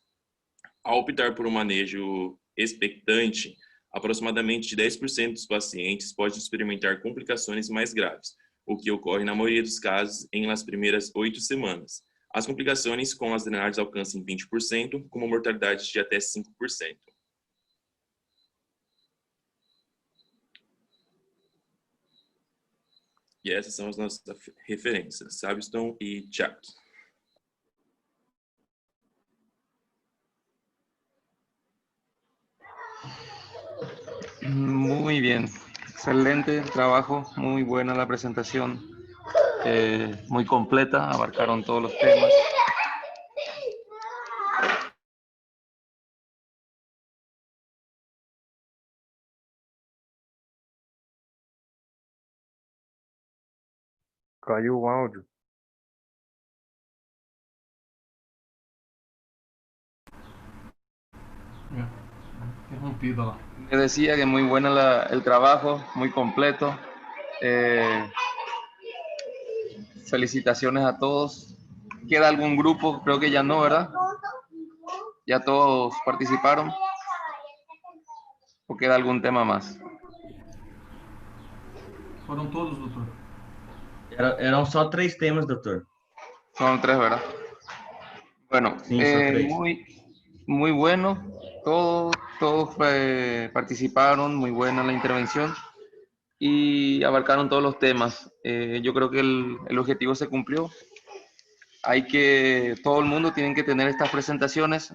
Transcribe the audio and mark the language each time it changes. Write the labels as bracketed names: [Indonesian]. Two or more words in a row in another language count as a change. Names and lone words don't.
[Portuguese] Ao optar por um manejo expectante, aproximadamente 10% dos pacientes podem experimentar complicações mais graves, o que ocorre na maioria dos casos nas primeiras 8 semanas. As complicações com as drenagens alcançam 20%, com uma mortalidade de até 5%. E essas são as nossas referências, Sabiston e Chuck. [Spanish] Muy bien, excelente trabajo, muy buena la presentación, muy completa, abarcaron todos los temas. [Portuguese] Caiu o áudio. Interrompido lá. [Spanish] Me decía que muy buena el trabajo, muy completo. Felicitaciones a todos. ¿Queda algún grupo? Creo que ya no, ¿verdad? ¿Ya todos participaron? ¿O queda algún tema más? [Portuguese] Foram todos, doutor? Eram só 3 temas, doutor. [Spanish] Son 3, ¿verdad? Bueno, [Portuguese] Sim, são 3. [Spanish] muy bueno. Todos participaron, muy buena la intervención y abarcaron todos los temas. Yo creo que el objetivo se cumplió. Todo el mundo tiene que tener estas presentaciones.